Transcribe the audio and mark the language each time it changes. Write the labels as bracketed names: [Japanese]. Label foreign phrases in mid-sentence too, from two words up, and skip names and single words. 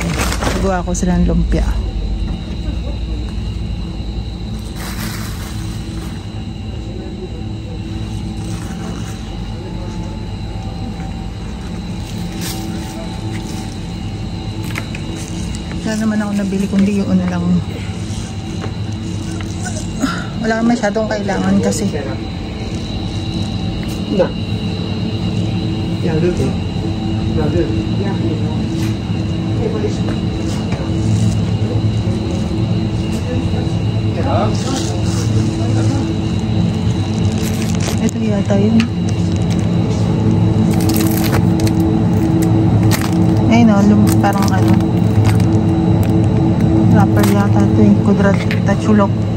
[Filipino] Nagawa ko sila ng lumpia. Wala naman ako nabili, kundi yun lang. Wala masyadong kailangan kasi. Na. [Dutch] Ja, lukt het. Nou, dus. Ja, wat is het? [Filipino] Ito yata yun. Ayun o, parang ano. Wrapper yata ito eh. Kudrat tachulok.